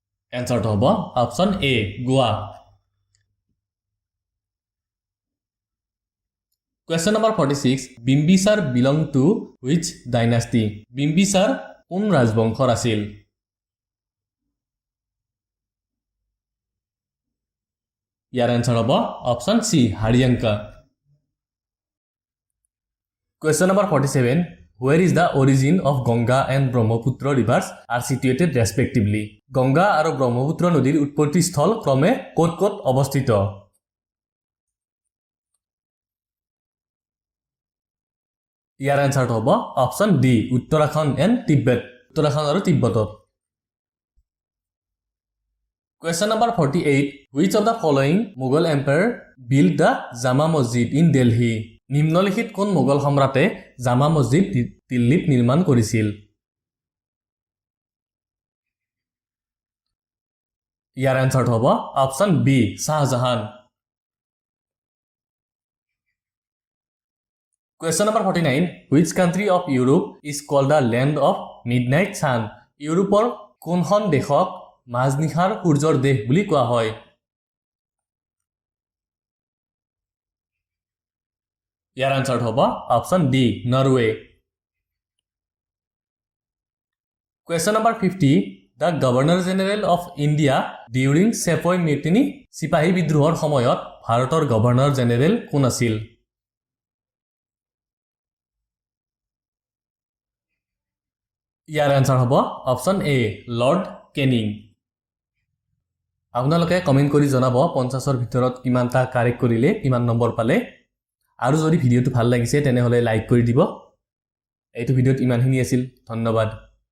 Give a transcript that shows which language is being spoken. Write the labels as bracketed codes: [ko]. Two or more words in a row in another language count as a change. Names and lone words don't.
[as] এনসাৰটো হ'ব [en] option A [as] গোৱা [en] Question number 46 Bimbisar belong to which dynasty [as] Bimbisar কোন ৰাজবংশৰ আছিল ইয়াৰ এনসাৰ হ'ব [en] option C [as] হাৰিয়াংকা [en] Question number 47 Where is the origin of Ganga and Brahmaputra rivers are situated respectively [as] Ganga আৰু ব্ৰহ্মপুত্ৰ নদীৰ উৎপত্তি স্থল ক্ৰমে ক'ত ক'ত অৱস্থিত ইয়াৰ এনসাৰটো হ'ব [en] option D [as] উত্তৰাখণ্ড এণ্ড তিব্বত উত্তৰাখণ্ড আৰু তিব্বতত [en] Question number 48 Which of the following Mughal emperor built the Jama Masjid in Delhi [as] নিম্নলিখিত কোন মোগল সম্ৰাটে জামা মছজিদ দিল্লীত নিৰ্মাণ কৰিছিল ইয়াৰ এনসাৰটো হ'ব [en] option B [as] শাহজাহান [en] Question number 49 Which country of Europe is called the land of midnight sun [as] ইউৰোপৰ কোনখন দেশক মাজনিশাৰ সূৰ্যৰ দেশ বুলি কোৱা হয় ইয়াৰ আনসাৰটো হ'ব [en] option D [as] নৰৱে [en] Question number 50 The Governor General of India during Sepoy Mutiny [as] সিপাহী বিদ্ৰোহৰ সময়ত ভাৰতৰ গভৰ্ণৰ জেনেৰেল কোন আছিল ইয়াৰ আনসাৰ হ'ব [en] option A [as] লৰ্ড কেনিং আপোনালোকে কমেন্ট কৰি জনাব 50ৰ ভিতৰত কিমানটা কাৰেক্ট কৰিলে কিমান নম্বৰ পালে আৰু যদি ভিডিওটো ভাল লাগিছে তেনে হলে লাইক কৰি দিব এইটো ভিডিওত ইমানখিনি আছিল ধন্যবাদ